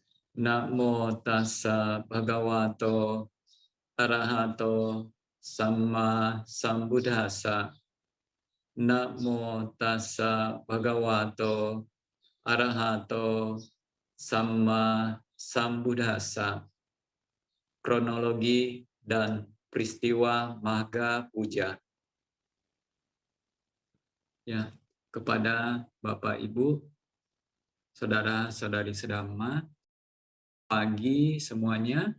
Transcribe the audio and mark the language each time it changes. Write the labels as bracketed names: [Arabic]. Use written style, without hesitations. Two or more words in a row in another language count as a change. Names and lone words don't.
[Pali] Namo tassa bhagavato arahato samma sambuddhassa. Namo tassa bhagavato arahato samma sambuddhassa. [Indonesian] Kronologi dan peristiwa Maga Puja. Ya, kepada Bapak Ibu, saudara-saudari sedama, pagi semuanya.